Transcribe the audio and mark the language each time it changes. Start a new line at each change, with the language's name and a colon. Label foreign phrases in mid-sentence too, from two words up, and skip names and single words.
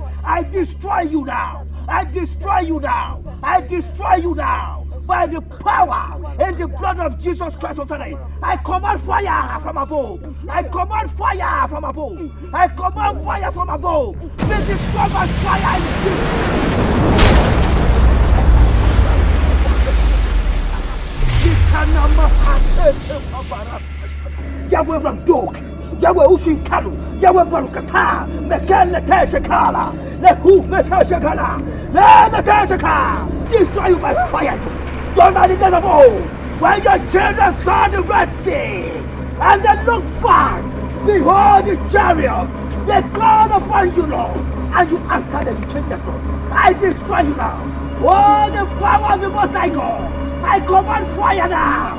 English: I destroy you now. I destroy you now. I destroy you now. By the power and the blood of Jesus Christ of Nazareth, I command fire from above. I command fire from above. I command fire from above. Be destroyed by fire in Yahweh Ramdok, Yahweh Ushinkalu, Yahweh Barukata, Mekele Teshakala, Lehu Meteshakala, Leteshaka. Destroy you by fire. Just like the days of old, when your children saw the Red Sea, and they looked back, behold the chariot, they called upon you, Lord, and you answered them, you changed their thoughts. I destroy you now. Oh, the power of the Most High God, I command fire now.